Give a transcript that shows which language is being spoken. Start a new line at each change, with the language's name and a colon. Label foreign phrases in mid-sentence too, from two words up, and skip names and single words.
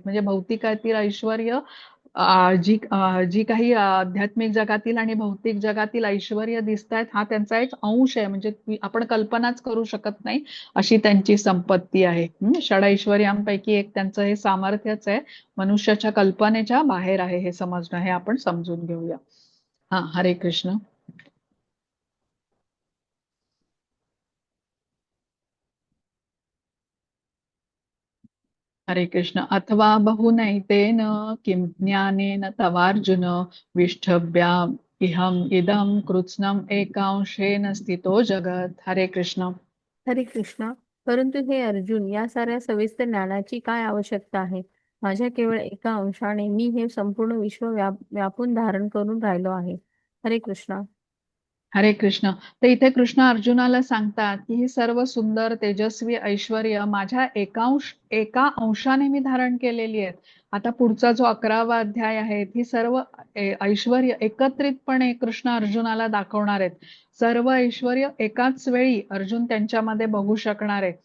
Marathi: म्हणजे भौतिकातील ऐश्वर, जी काही आध्यात्मिक जगातील आणि भौतिक जगातील ऐश्वर्य दिसतायत हा त्यांचा एक अंश आहे. म्हणजे आपण कल्पनाच करू शकत नाही अशी त्यांची संपत्ती आहे. षडैश्वर्यांपैकी एक त्यांचं हे सामर्थ्यच आहे, मनुष्याच्या कल्पनेच्या बाहेर आहे हे समजणं, हे आपण समजून घेऊया. हा, हरे कृष्ण. हरे कृष्ण.
Sanskrit: अथवा बहुनैतेन किं ज्ञानेन तवार्जुन विष्ठभ्या इहम इदम कृत्स्नम एकांशेन स्थितो जगत.
Marathi: हरे कृष्ण. हरे कृष्ण. परंतु हे अर्जुन, या साऱ्या सविस्तर ज्ञानाची काय आवश्यकता आहे? माझ्या केवळ एका अंशाने मी हे संपूर्ण विश्व व्यापून धारण करून राहिलो आहे. हरे कृष्ण. हरे कृष्ण. तर इथे कृष्ण अर्जुनाला सांगतात की ही सर्व सुंदर तेजस्वी ऐश्वर्य माझ्या एका अंशाने मी धारण केलेली आहेत. आता पुढचा जो 11वा अध्याय आहे, ही सर्व ऐश्वर्य एकत्रितपणे कृष्ण अर्जुनाला दाखवणार आहेत. सर्व ऐश्वर्य एकाच वेळी अर्जुन त्यांच्यामध्ये बघू शकणार आहे.